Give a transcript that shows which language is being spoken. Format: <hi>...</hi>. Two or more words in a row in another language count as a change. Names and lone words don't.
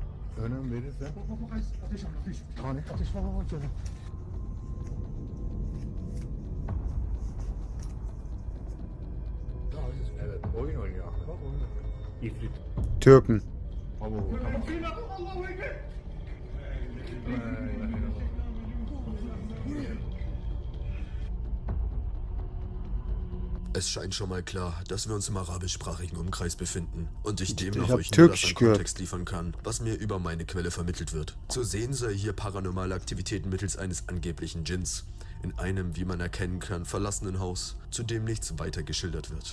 <tr>Önüm verirse. Ateş var. Evet, oyun oynuyor. Bak oyun oynuyor. İfrit.</tr> <de>Türken.</de> <tr>Tamam.</tr> <de>Es scheint schon mal klar, dass wir uns im arabischsprachigen Umkreis befinden und ich Ich demnach hab euch nur das Türkisch an gehört. Kontext liefern kann, was mir über meine Quelle vermittelt wird. Zu sehen sei hier paranormale Aktivitäten mittels eines angeblichen Djinns in einem, wie man erkennen kann, verlassenen Haus, zu dem nichts weiter geschildert wird.</de>